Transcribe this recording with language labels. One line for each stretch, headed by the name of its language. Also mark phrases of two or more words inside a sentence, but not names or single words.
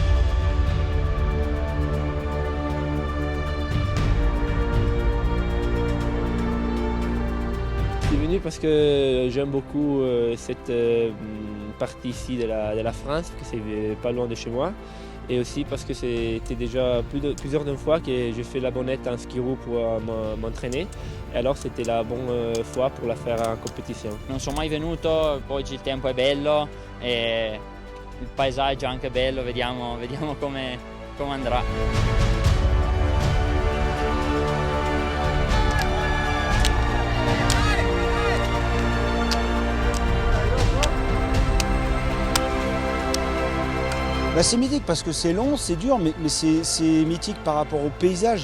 French: Je suis venu parce que j'aime beaucoup cette partie ici de la France, parce que c'est pas loin de chez moi, et aussi parce que c'était déjà plusieurs fois que j'ai fait la Bonnette en ski roue pour m'entraîner, e alors c'était la bonne fois pour la faire en compétition.
Italian: Non sono mai venuto, poi il tempo è bello e il paesaggio è anche bello, vediamo come andrà.
French: Bah, c'est mythique parce que c'est long, c'est dur, mais c'est mythique par rapport au paysage.